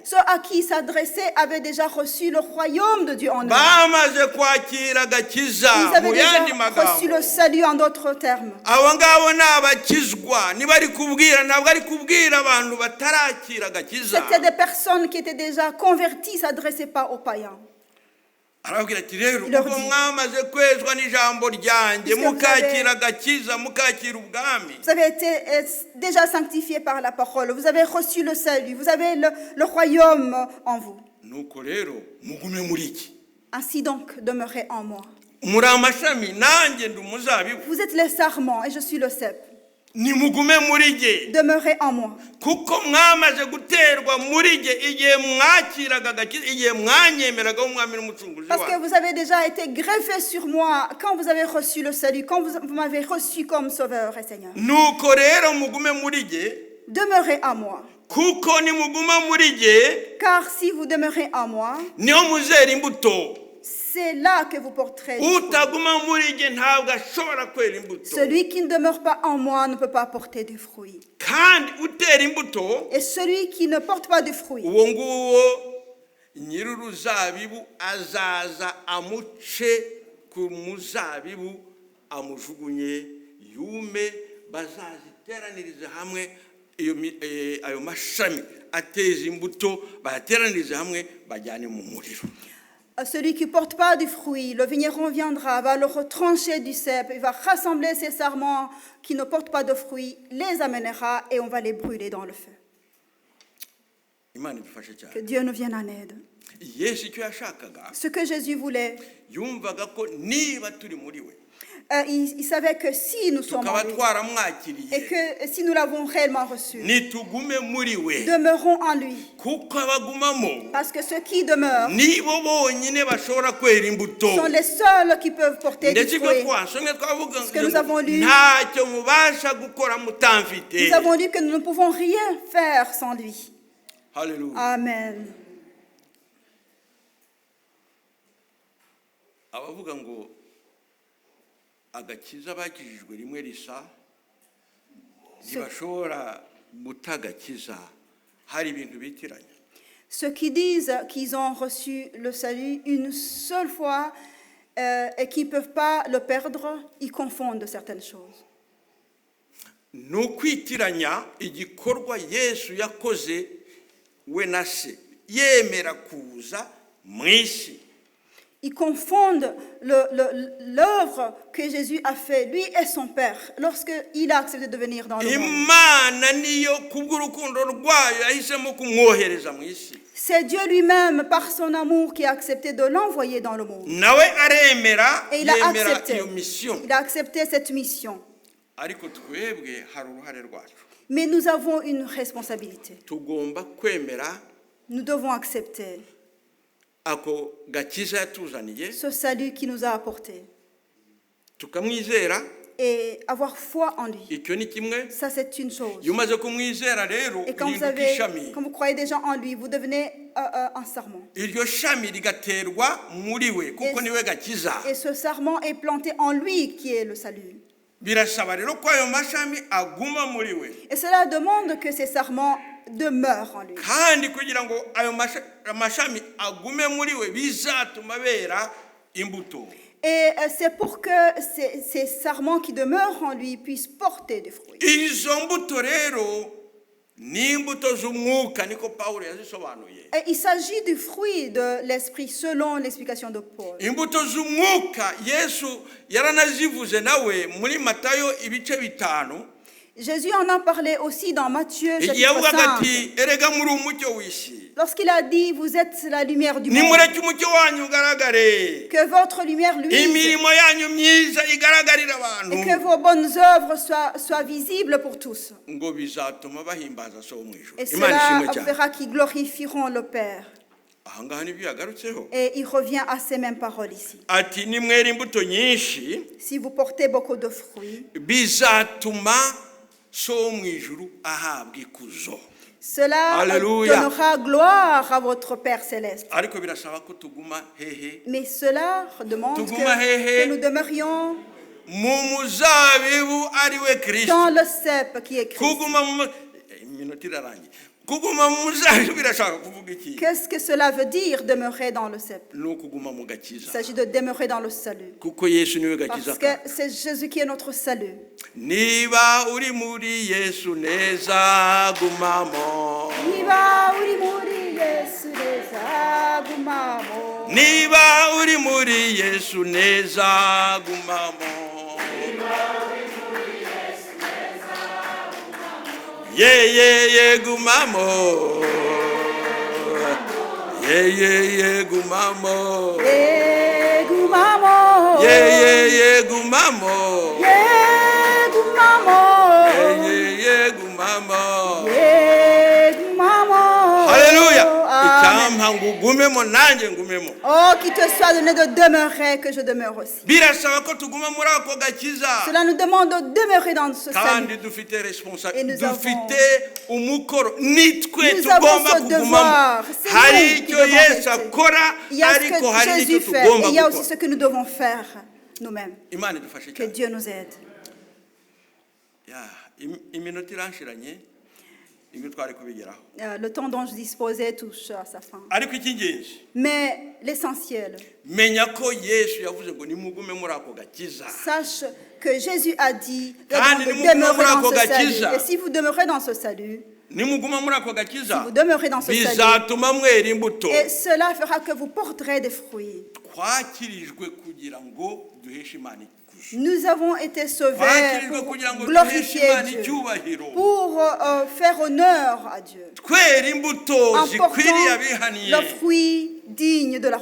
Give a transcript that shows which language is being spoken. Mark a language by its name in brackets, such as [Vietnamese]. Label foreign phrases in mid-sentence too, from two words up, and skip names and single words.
[French] Ceux à qui il s'adressait avaient déjà reçu le royaume de Dieu en eux. [Kinyarwanda] Bamaze kwakira agakiza [French] Ils avaient [Kinyarwanda] mu [French] déjà [Kinyarwanda] yandi magambo. [French] reçu le salut en d'autres termes. [Kinyarwanda] Abo ngabo ni abakizwa, niba ari kubwira ntabwo ari kubwira abantu batarakira agakiza. [French] C'était des personnes qui étaient déjà converties, ne s'adressaient pas aux païens. [Kinyarwanda] Arababwira ati rero [French] Il leur [Kinyarwanda] ubwo [French] dit, [Kinyarwanda] mwamaze kwezwa n'ijambo ryanjye [French] puisque vous [Kinyarwanda] mukakira agakiza mukakira ubwami, [French] Vous avez été déjà sanctifiés par la parole. Vous avez reçu le salut. Vous avez le royaume en vous. [Kinyarwanda] nuko rero mugume muri iki. [French] Ainsi donc, demeurez en moi. [Kinyarwanda] Muri amashami nanjye ndi umuzabibu, [French] Vous êtes les sarments et je suis le cep. [Kinyarwanda] nimugume muri jye [French] Demeurez en moi. [Kinyarwanda] kuko mwamaze guterwa muri jye igihe mwakiraga agakiza, igihe mwanyemeraga umwami n'umucunguzi [French] Parce que [Kinyarwanda] wanyu. [French] vous avez déjà été greffés sur moi quand vous avez reçu le salut, quand vous m'avez reçu comme sauveur et Seigneur. [Kinyarwanda] Nuko rero mugume muri jye [French] Demeurez en moi. [Kinyarwanda] kuko nimuguma muri jye [French] Car si vous demeurez en moi, [Kinyarwanda] niho muzera imbuto. [French] c'est là que vous porterez du fruit. [Kinyarwanda] Utaguma muri jye ntabwo ashobora kwera imbuto. [French] Celui qui ne demeure pas en moi ne peut pas porter du fruit. [Kinyarwanda] Kandi utera imbuto [French] Et celui qui ne porte pas de fruit, [Kinyarwanda] uwo nguwo nyir'uruzabibu azaza amuce ku muzabibu amujugunye yume, bazaziteranirize hamwe ayo mashami ateza imbuto, bayateranirize hamwe bajyane mu muriro. [French] celui qui ne porte pas du fruit, le vigneron viendra, va le retrancher du cep, il va rassembler ses sarments qui ne portent pas de fruit, les amènera et on va les brûler dans le feu. [Kinyarwanda] Imana idufashe cyane. [French] Que Dieu nous vienne en aide. [Kinyarwanda] Yesu icyo yashakaga, [French] Ce que Jésus voulait, [Kinyarwanda] yumvaga ko niba turi muri we [French] il savait que si nous sommes [Kinyarwanda] tukaba [French] en lui, et [Kinyarwanda] twaramwakiriye [French] que si nous l'avons réellement reçu, [Kinyarwanda] nitugume muri we, [French] demeurons en lui. [Kinyarwanda] kuko abagumamo [French] Parce que ceux qui demeurent [Kinyarwanda] nibo bonyine bashobora kwera imbuto. [French] sont les seuls qui peuvent porter du [Kinyarwanda] Ndetse ibyo [French] fruit. [Kinyarwanda] twasomye twavuga [French] Ce que nous avons lu, [Kinyarwanda] ntacyo mubasha gukora mutamfite. [French] nous avons lu que nous ne pouvons rien faire sans lui. [Kinyarwanda] Haleluya. [French] Amen. [Kinyarwanda] Abavuga ngo agakiza bakijijwe rimwe risa ntibashobora guta agakiza, hari ibintu bitiranya. [French] Ceux qui disent qu'ils ont reçu le salut une seule fois et qu'ils ne peuvent pas le perdre, ils confondent certaines choses. [Kinyarwanda] Ni ukwitiranya igikorwa Yesu yakoze we na se yemera kuza mu isi. [French] Ils confondent l'œuvre que Jésus a fait, lui et son Père, lorsqu'il a accepté de venir dans le monde. [Kinyarwanda] Imana niyo kubw'urukundo rwayo yahisemo kumwohereza mu isi. [French] C'est Dieu lui-même, par son amour, qui a accepté de l'envoyer dans le monde. [Kinyarwanda] Nawe aremera, [French] Et il a [Kinyarwanda] yemera [French] accepté. [Kinyarwanda] iyo mission. [French] Il a accepté cette mission. [Kinyarwanda] Ariko twebwe hari uruhare rwacu. [French] Mais nous avons une responsabilité. [Kinyarwanda] Tugomba kwemera [French] Nous devons accepter [Kinyarwanda] ako gakiza yatuzaniye, [French] ce salut qu'il nous a apporté [Kinyarwanda] tukamwizera. [French] et avoir foi en lui. [Kinyarwanda] Icyo ni kimwe. [French] Ça, c'est une chose. [Kinyarwanda] Iyo umaze kumwizera rero [French] Et quand [Kinyarwanda] uhinduka ishami. [French] vous croyez déjà en lui, vous devenez un sarment. [Kinyarwanda] Iryo shami rigaterwa muri we kuko niwe gakiza. [French] Et ce sarment est planté en lui qui est le salut. [Kinyarwanda] Birasaba rero ko ayo mashami aguma muri we. [French] Et cela demande que ces sarments demeurent en lui. [Kinyarwanda] Kandi kugira ngo ayo mashami agume muri we bizatuma bera imbuto. [French] Et c'est pour que ces sarments qui demeurent en lui puissent porter des fruits. [Kinyarwanda] Izo mbuto rero ni imbuto z'umwuka niko Pawulo yazisobanuye. [French] Et il s'agit du fruit de l'esprit selon l'explication de Paul. [Kinyarwanda] Imbuto z'umwuka Yesu yaranazivuze nawe muri Matayo ibice 5. [French] Jésus en a parlé aussi dans Matthieu [Kinyarwanda] igihe [French] chapitre [Kinyarwanda] yavugaga [French] 5. [Kinyarwanda] ati erega muri umucyo w'isi [French] Lorsqu'il a dit, vous êtes la lumière du monde, [Kinyarwanda] nimureke umucyo wanyu ugaragare [French] que votre lumière luise [Kinyarwanda] imirimo yanyu myiza igaragarira abantu [French] et que vos bonnes œuvres soient visibles pour tous. [Kinyarwanda] ngo bizatuma bahimbaza so mu ijuru [French] Et [Kinyarwanda] imana [French] cela [Kinyarwanda] ishimwe cyane [French] fera qu'ils glorifieront le Père. [Kinyarwanda] ahangaha nibyo yagarutseho [French] Et il revient à ces mêmes paroles ici. [Kinyarwanda] ati nimwera imbuto nyinshi [French] Si vous portez beaucoup de fruits, [Kinyarwanda] bizatuma so mu ijuru ahabwa ikuzo [French] cela Alléluia. donnera gloire à votre Père céleste. [Kinyarwanda] ariko birasaba ko tuguma hehe [French] Mais cela demande [Kinyarwanda] Tuguma hehe. [French] que nous demeurions [Kinyarwanda] mu muzabibu ari we kristo [French] dans le cep qui est Christ. [Kinyarwanda] kuguma iminota irarangiye kuguma mu muzabibu birashaka kuvuga iki [French] Qu'est-ce que cela veut dire, demeurer dans le cep? [Kinyarwanda] ni ukuguma mu [French] Il [Kinyarwanda] gakiza [French] s'agit de demeurer dans le salut. [Kinyarwanda] kuko yesu niwe gakiza [French] Parce que c'est Jésus qui est notre salut. [Kinyarwanda] niba uri muri yesu neza gumamo Niba uri muri Yesu neza gumamo. niba uri muri yesu neza gumamo ye gumamo ye gumamo Gumamo. ye gumamo Gumamo. ye gumamo Gumamo. haleluya [French] Amen. [Kinyarwanda] icyampa ngo ugumemo nanjye ngumemo [French] Oh, qu'il te soit donné de demeurer, que je demeure aussi. [Kinyarwanda] birasaba ko tuguma muri ako gakiza [French] Cela nous demande de demeurer dans ce [Kinyarwanda] kandi [French] salut. [Kinyarwanda] dufite [French] Et [Kinyarwanda] responsabilité [French] nous avons- [Kinyarwanda] dufite umukoro nitwe [French] Nous [Kinyarwanda] tugomba [French] avons ce [Kinyarwanda] kugumamo [French] devoir. C'est [Kinyarwanda] hari [French] nous qui [Kinyarwanda] icyo [French] devons [Kinyarwanda] yesu [French] rester. [Kinyarwanda] akora [French] Il y a ce [Kinyarwanda] ariko hari [French] que [Kinyarwanda] n'icyo [French] Jésus fait, [Kinyarwanda] tugomba [French] et il y a aussi [Kinyarwanda] gukora [French] ce que nous devons faire nous-mêmes. [Kinyarwanda] imana idufashe [French] Que [Kinyarwanda] cyane [French] Dieu nous aide. [Kinyarwanda] Ya, iminota iranshiranye ibyo twari kubigeraho [French] Le temps dont je disposais touche à sa fin. [Kinyarwanda] ariko icy'ingenzi [French] Mais l'essentiel, [Kinyarwanda] menya ko yesu yavuze ngo nimugume muri ako gakiza [French] sache que Jésus a dit de [Kinyarwanda] Kandi [French] demeurer [Kinyarwanda] nimuguma muri [French] dans [Kinyarwanda] ako [French] ce salut. [Kinyarwanda] gakiza. [French] Et si vous demeurez dans ce salut, [Kinyarwanda] nimuguma muri ako gakiza [French] vous demeurez dans ce salut, [Kinyarwanda] bizatuma mwera imbuto [French] et cela fera que vous porterez des fruits. [Kinyarwanda] twakirijwe kugira ngo duheshe imana ikuzo [French] Nous avons été sauvés [Kinyarwanda] twakirijwe [French] pour [Kinyarwanda] kugira ngo duheshe [French] glorifier [Kinyarwanda] imana [French] Dieu, [Kinyarwanda] icyubahiro [French] pour faire honneur à Dieu, [Kinyarwanda] twera imbuto [French] en [Kinyarwanda] zikwiriye [French] portant [Kinyarwanda] abihaniye [French] le fruit digne de la